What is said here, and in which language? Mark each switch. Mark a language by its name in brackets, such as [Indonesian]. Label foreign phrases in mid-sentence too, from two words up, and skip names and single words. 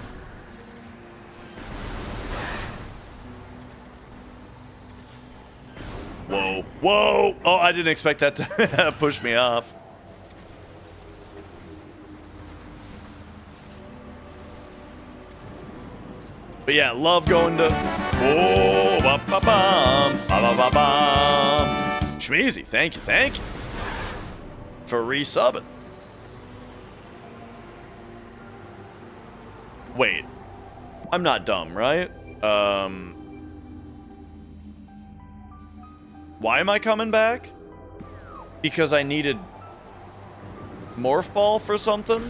[English] Whoa. Oh, I didn't expect that to push me off. But yeah, love going to... Oh, ba-ba-bum, ba-ba-ba-bum. Shmeezy, thank you for resubbing. Wait, I'm not dumb, right? Why am I coming back? Because I needed Morph Ball for something?